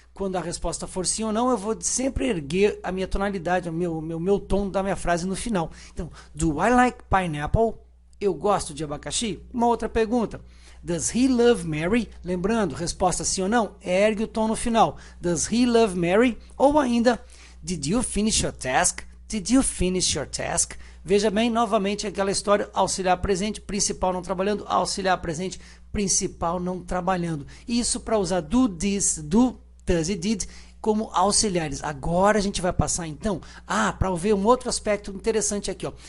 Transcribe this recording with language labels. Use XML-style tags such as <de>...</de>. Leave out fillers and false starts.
<pt>Quando a resposta for sim ou não, eu vou sempre erguer a minha tonalidade, o meu tom da minha frase no final. Então,</pt> <en>do I like pineapple?</en> <pt>Eu gosto de abacaxi? Uma outra pergunta.</pt> <en>Does he love Mary?</en> <pt>Lembrando, resposta sim ou não, ergue o tom no final.</pt> <en>Does he love Mary?</en> <pt>Ou ainda,</pt> <en>did you finish your task? Did you finish your task?</en> <pt>Veja bem, novamente aquela história, auxiliar presente, principal não trabalhando, auxiliar presente, principal não trabalhando. Isso para usar do, this, do, does e did como auxiliares. Agora a gente vai passar então para ver um outro aspecto interessante aqui, ó.</pt>